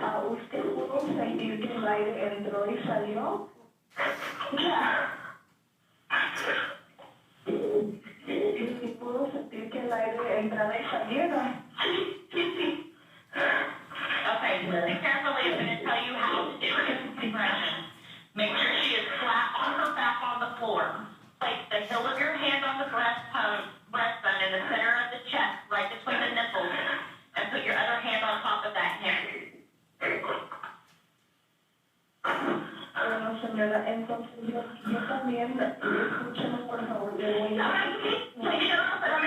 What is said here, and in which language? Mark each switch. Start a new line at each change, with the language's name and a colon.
Spanish: ¿Usted pudo sentir que el aire entró y salió? Ya. ¿Y pudo sentir que el aire entrara y saliera? Sí, sí, sí.
English: Okay, listen carefully. I'm going to tell you how to do this compression. Make sure she is flat on her back on the floor. Place the heel of your hand on the breastbone in the center of the chest, right between the nipples, and put your other hand on top of that hand.
Spanish: Bueno, señora, entonces yo también, escúchame por favor, le voy a...